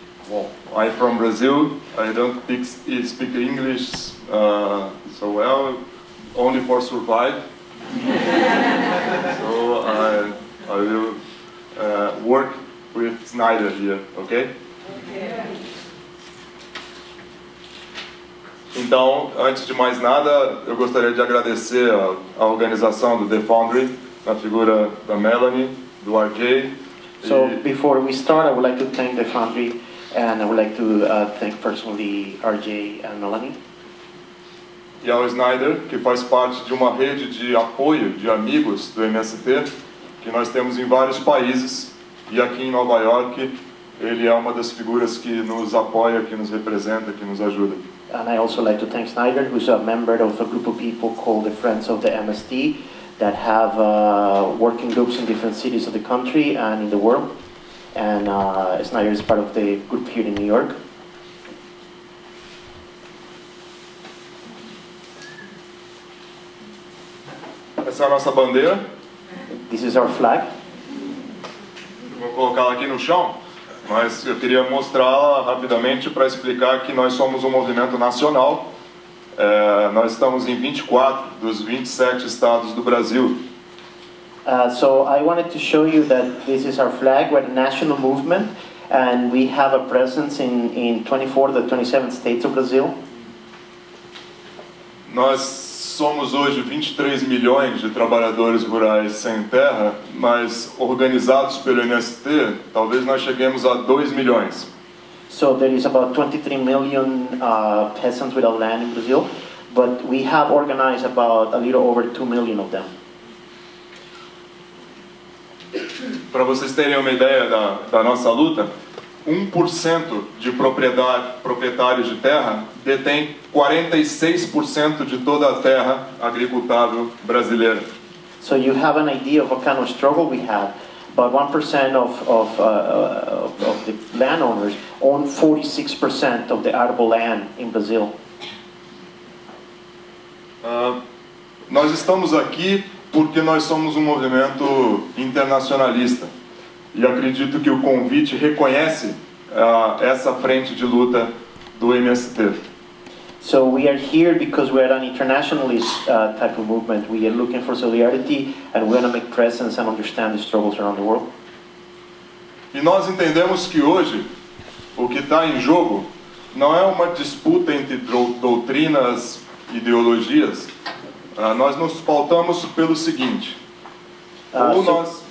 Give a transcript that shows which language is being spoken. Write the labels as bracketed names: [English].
[English] Well, I'm from Brazil. I don't speak English so well, only for survive. So I will work with Snyder here, okay? [Portuguese] Então, antes de mais nada, eu gostaria de agradecer a organização do The Foundry, na figura da Melanie, do RJ. [English] So before we start, I would like to thank the Foundry, and I would like to thank personally RJ and Melanie. [Portuguese] E ao Snyder, que faz parte de uma rede de apoio de amigos do MST, que nós temos em vários países, e aqui em Nova York, ele é uma das figuras que nos apoia, que nos representa, que nos ajuda. [English] And I also like to thank Snyder, who's a member of a group of people called the Friends of the MST, that have working groups in different cities of the country and in the world. And Snyder is part of the group here in New York. [Portuguese] Essa é a nossa bandeira. [English] This is our flag. [Portuguese] Vou colocá-la aqui no chão, mas eu queria mostrá-la rapidamente para explicar que nós somos um movimento nacional. Nós estamos em 24 dos 27 estados do Brasil. [English] So I wanted to show you that this is our flag. We're a national movement, and we have a presence in 24 of the 27 states of Brazil. [Portuguese] Nós somos hoje 23 milhões de trabalhadores rurais sem terra, mas organizados pelo MST, talvez nós cheguemos a 2 milhões. [English] So there is about 23 million peasants without land in Brazil, but we have organized about a little over 2 million of them. [Portuguese] Para vocês terem uma ideia da nossa luta, 1% de proprietários de terra detém 46% de toda a terra agricultável brasileira. [English] So you have an idea of what kind of struggle we have. About 1% of the landowners own 46% of the arable land in Brazil. [Portuguese] Nós estamos aqui porque nós somos um movimento internacionalista. E acredito que o convite reconhece essa frente de luta do MST. [English] So we are here because we are an internationalist type of movement. We are looking for solidarity and we want to make presence and understand the struggles around the world. [Portuguese] E nós entendemos que hoje o que está em jogo não é uma disputa entre doutrinas, ideologias. Nós nos pautamos pelo seguinte: ou nós